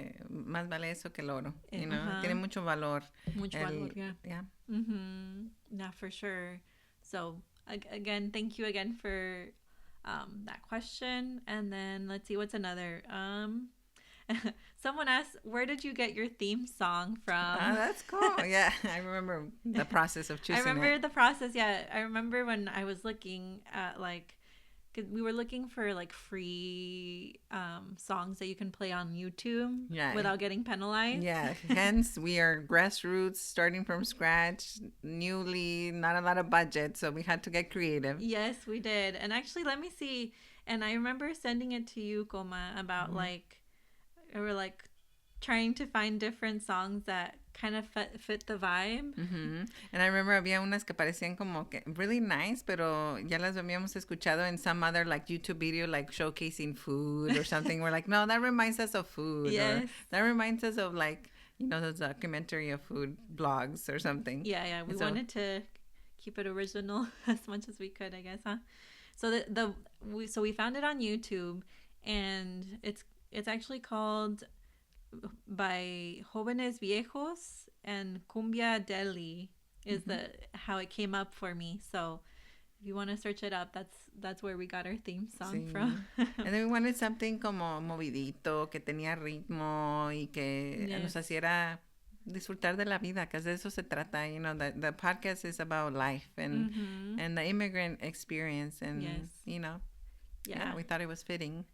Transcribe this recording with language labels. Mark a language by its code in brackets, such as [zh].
[es] Más vale eso que el oro, Tiene mucho valor. Valor, yeah. [en] Yeah. Yeah, for sure. So again, thank you again for that question. And then let's see, what's another? Someone asked, where did you get your theme song from? That's cool. Yeah, I remember the process of choosing the process, yeah. I remember when I was looking at, like, cause we were looking for, like, free songs that you can play on YouTube without getting penalized. Yeah, hence we are grassroots, starting from scratch, newly, not a lot of budget, so we had to get creative. Yes, we did. And actually, let me see. And I remember sending it to you, Koma, about, like, we were like trying to find different songs that kind of fit the vibe. And I remember [es] había unas que parecían como que [en] really nice, [es] pero ya las habíamos escuchado [en] in some other like YouTube video, like showcasing food or something. We're like, no, that reminds us of food. Yes. Or that reminds us of, like, those documentary of food blogs or something. Yeah. We wanted to keep it original as much as we could, I guess, huh? So we found it on YouTube, and it's actually called by Jóvenes Viejos, and Cumbia Deli is how it came up for me. So if you want to search it up, that's where we got our theme song from. And then we wanted something [es] como movidito, que tenía ritmo y que nos hiciera disfrutar de la vida, because de eso se trata. [en] The podcast is about life and the immigrant experience, and Yeah, we thought it was fitting.